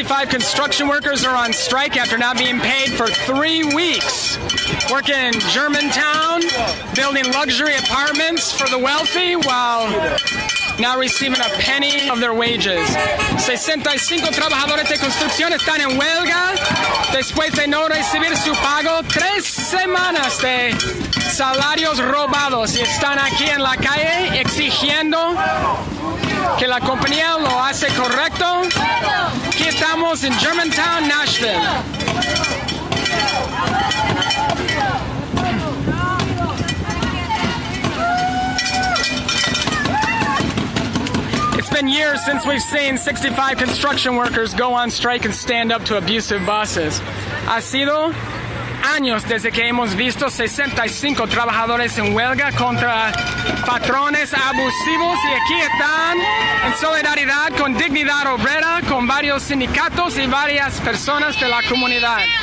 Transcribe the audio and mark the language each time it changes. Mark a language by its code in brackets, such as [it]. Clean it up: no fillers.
[en] Construction workers are on strike after not being paid for 3 weeks. Working in Germantown, building luxury apartments for the wealthy while not receiving a penny of their wages. [es] 65 trabajadores de construcción están en huelga después de no recibir su pago 3 semanas de salarios robados y están aquí en la calle exigiendo que la compañía lo hace correcto. Aquí estamos en Germantown, Nashville. [en] It's been years since we've seen 65 construction workers go on strike and stand up to abusive bosses. [es] Ha sido años desde que hemos visto 65 trabajadores en huelga contra patrones abusivos y aquí están en solidaridad con Dignidad Obrera, con varios sindicatos y varias personas de la comunidad.